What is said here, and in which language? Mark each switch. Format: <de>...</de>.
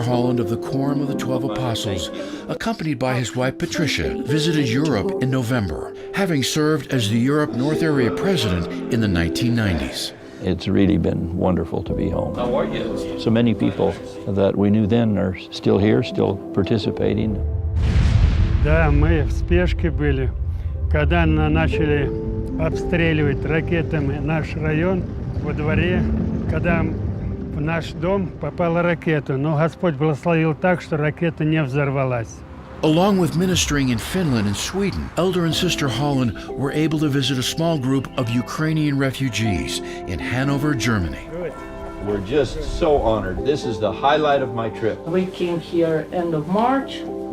<en>Holland of the Quorum of the 12 Apostles, accompanied by his wife Patricia, visited Europe in November, having served as the Europe North Area President in the 1990s. It's really been wonderful to be home. How are you? So many people that we knew then are still here, still participating.</en> <ru>Да, мы в спешке были, когда начали обстреливать ракетами наш район во дворе, когда в наш дом попала ракета, но Господь благословил так, что ракета не взорвалась.</ru> <en>Along with ministering in Finland and Sweden, Elder and Sister Holland were able to visit a small group of Ukrainian refugees in Hanover, Germany. We're just so honored. This is the highlight of my trip. We came here end of March.</en>